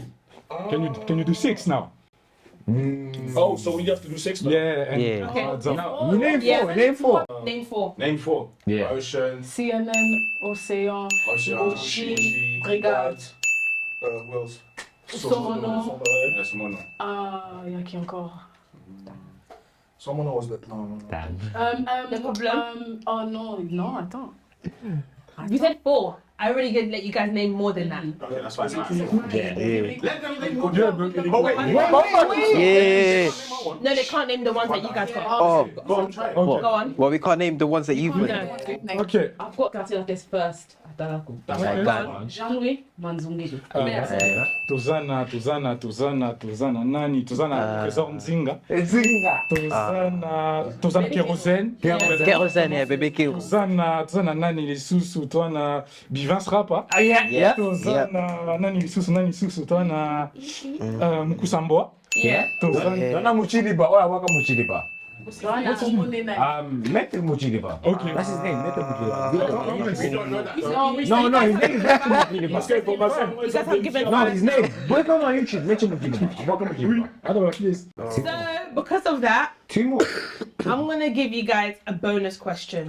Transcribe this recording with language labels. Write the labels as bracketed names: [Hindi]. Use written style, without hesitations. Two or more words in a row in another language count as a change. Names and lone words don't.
[English] Can you do 6 now? Oh, so we have to do 6 now? Yeah. Yeah. Okay. No, you name Yeah. 4. Name 4. Name 4. Name 4. Yeah. Ocean, CNN, Océan, Ocean, Brigade. Who else? Somono. Yes, Mono. [French] Il y a qui encore? [English] Someone was that. No. Damn. No problem. [French] Oh non, attends. [English] You said 4. I already did let you guys name more than that. Okay, that's fine. Yeah. No, they can't name the ones that you guys got. Oh, Go on. well, we can't name the ones that you've put. No. Ok. I've got Katilates first. Atalaku. My God. Jean-Louis Manzungeli. [Lingala] Tuzana nani, tuzana Trésor Nzinga. Tuzana Kérosène. [English] Kerosene, yeah, baby kill. [Lingala] Tuzana nani lisusu, twana Bivance Rapa. [English] Yeah. [Lingala] Tuzana nani lisusu, twana Mukusamboa. [English] Yeah. [Lingala] Tuzana. Dona Muchiliba, oh, waka Muchiliba. Metal Muchiliba. [English] Okay. That's his name, Metal Muchiliba. We don't know that. No, his name is Metal Muchiliba. You guys have given No, his name. Look on YouTube, Metal Muchiliba. Welcome Muchiliba. Alors, please. So, because of that, 2 more. I'm gonna give you guys a bonus question.